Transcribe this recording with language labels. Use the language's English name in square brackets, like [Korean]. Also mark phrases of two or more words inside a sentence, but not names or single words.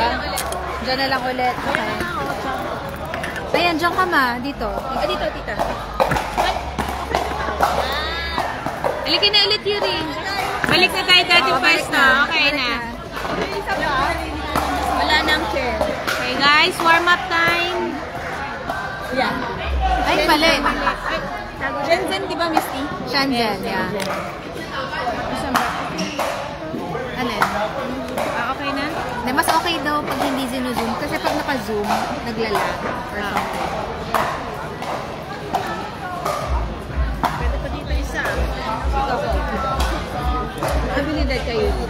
[Filipino] Diyan na lang ulit. Okay. Ayan, diyan ka ma. Dito. Dito, tita. Balikin na ulit, Yuri. Balik na tayo dati pwesto. Okay na. Wala nang chair. [English] Okay guys, warm up time. Yeah. [Filipino] Ay, mali. Shenzhen, di ba, Misty? Shenzhen, yeah. Ano yun? Okay na? Hindi, mas okay daw pag hindi zino-zoom. Kasi pag naka-zoom, naglalag [English] or something. [Filipino] Pwede pa dito isa. Abilidad kayo.